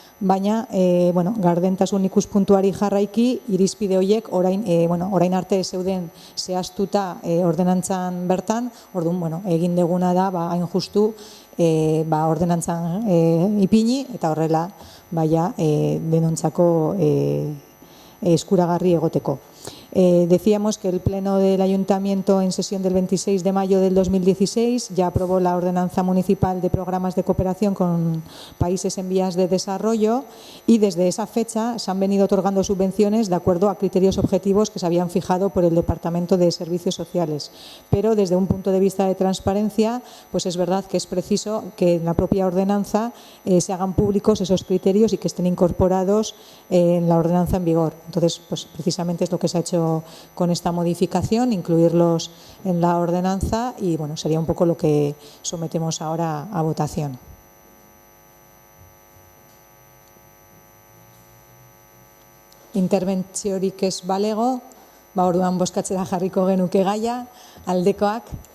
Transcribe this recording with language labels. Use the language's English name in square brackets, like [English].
[Basque] Baina, gardentasun ikuspuntuari jarraiki, irizpide horiek orain arte zeuden zehaztuta ordenantzan bertan, orduan, egin deguna da, hain justu, ordenantzan ipini, eta horrela, baina denontzako eskuragarri egoteko. [Spanish] Decíamos que el Pleno del Ayuntamiento en sesión del 26 de mayo del 2016 ya aprobó la Ordenanza Municipal de Programas de Cooperación con países en vías de desarrollo y desde esa fecha se han venido otorgando subvenciones de acuerdo a criterios objetivos que se habían fijado por el Departamento de Servicios Sociales. Pero desde un punto de vista de transparencia, pues es verdad que es preciso que en la propia ordenanza se hagan públicos esos criterios y que estén incorporados en la ordenanza en vigor. Entonces, pues precisamente es lo que se ha hecho con esta modificación, incluirlos en la ordenanza y bueno, sería un poco lo que sometemos ahora a votación. [Basque] Interbentziorik ez balego, orduan bozkatzera jarriko genuke gaia, aldekoak.